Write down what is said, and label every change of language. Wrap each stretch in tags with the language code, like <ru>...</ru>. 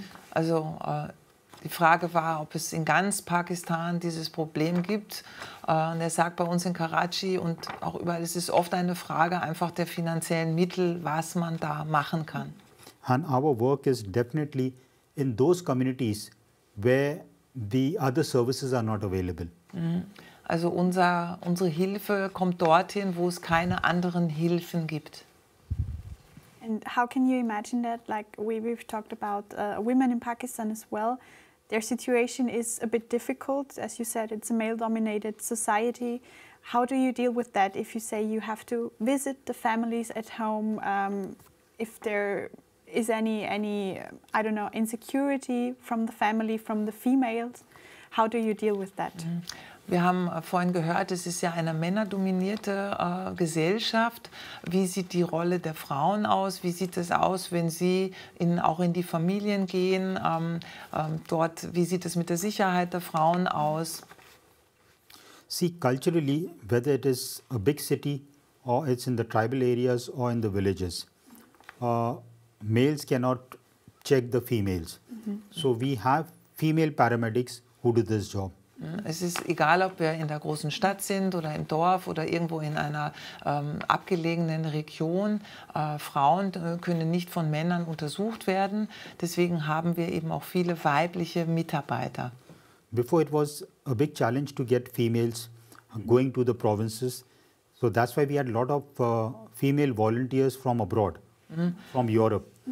<de>Also die Frage war, ob es in ganz Pakistan dieses Problem gibt. Und er sagt, bei uns in Karachi und auch überall, es ist oft eine Frage einfach der finanziellen Mittel, was man da machen kann.</de> <en>And our work is definitely in those communities where the other services are not available.</en> <de>Also unsere Hilfe kommt dorthin, wo es keine anderen Hilfen gibt.</de> <en>And how can you imagine that? Like we've talked about women in Pakistan as well. Their situation is a bit difficult. As you said, it's a male-dominated society. How do you deal with that if you say you have to visit the families at home? If there is any I don't know, insecurity from the family, from the females? How do you deal with that?</en> <de>Wir haben vorhin gehört, es ist ja eine männerdominierte Gesellschaft. Wie sieht die Rolle der Frauen aus? Wie sieht es aus, wenn sie auch in die Familien gehen? Wie sieht es mit der Sicherheit der Frauen aus?</de> <en>See, culturally, whether it is a big city or it's in the tribal areas or in the villages, males cannot check the females. So we have female paramedics who do this job.</en> <de>Es ist egal, ob wir in der großen Stadt sind oder im Dorf oder irgendwo in einer abgelegenen Region. Frauen können nicht von Männern untersucht werden. Deswegen haben wir eben auch viele weibliche Mitarbeiter.</de> <en>Before it was a big challenge to get females going to the provinces. So that's why we had a lot of female volunteers from abroad, from Europe.</en>